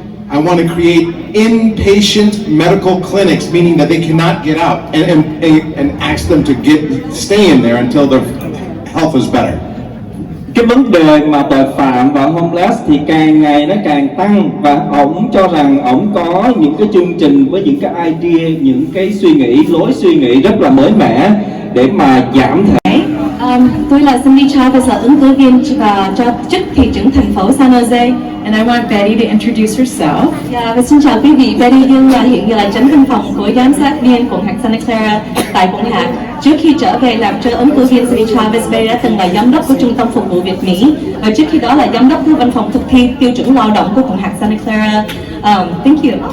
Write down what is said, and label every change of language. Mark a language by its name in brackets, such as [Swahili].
[English] I want to create inpatient medical clinics, meaning that they cannot get out, and ask them to stay in there until their health is better. [Vietnamese] Cái vấn đề mà tội phạm và homeless thì càng ngày nó càng tăng, và ổng cho rằng ổng có những cái chương trình với những cái idea, những cái lối suy nghĩ rất là mới mẻ để mà giảm thể. Tôi là Cindy Chavez, là ứng cử viên cho chức thị trưởng thành phố San Jose. [English] And I want Betty to introduce herself. [Vietnamese] Và xin chào quý vị, Betty Dương là hiện giờ là chánh văn phòng của giám sát viên quận hạt Santa Clara tại quận hạt. Trước khi trở về làm cho ứng cử viên Cindy Chavez, Betty đã từng là giám đốc của Trung tâm Phục vụ Việt Mỹ, và trước khi đó là giám đốc của văn phòng thực thi tiêu chuẩn lao động của quận hạt Santa Clara. [English] Thank you.